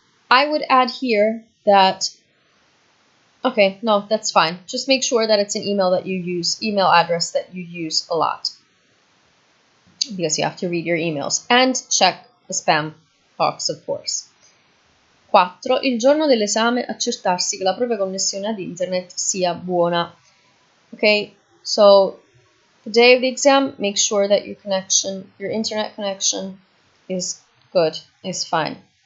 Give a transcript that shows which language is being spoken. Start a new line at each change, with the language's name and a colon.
English: I would add here that, okay, no, that's fine. Just make sure that it's an email that you use, email address that you use a lot, because you have to read your emails. And check the spam box, of course. 4.
Italian: Il giorno dell'esame accertarsi che la propria connessione ad internet sia buona.
English: Okay, so the day of the exam, make sure that your internet connection is good, is fine.